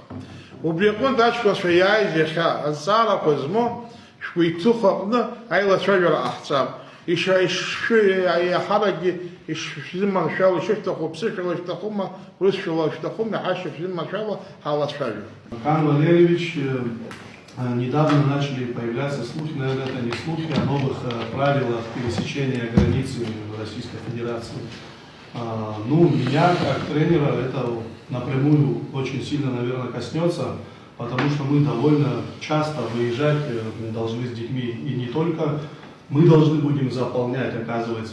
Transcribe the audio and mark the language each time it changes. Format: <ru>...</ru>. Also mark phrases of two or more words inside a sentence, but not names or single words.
<ab>Убри аҟнытә аҷкәынцәа иааиз иахьа азҵаарақәа змоу шәгәы иҭыхо аҟны аилацәажәара ҟаҳҵап. Иаҳаракгьы ишәзыманшәало, ишышәҭаху ԥсышәала ишәҭахума, урысшәала ишәҭахума, иҳашьа шәзыманшәало ҳалацәажәап.</ab> <ru>Хан Валерьевич, недавно начали появляться слухи, наверное, это не слухи, о новых правилах пересечения границы Российской Федерации. Меня, как тренера, это напрямую очень сильно, наверное, коснется, потому что мы довольно часто выезжать должны с детьми, и не только мы должны будем заполнять, оказывается.</ru>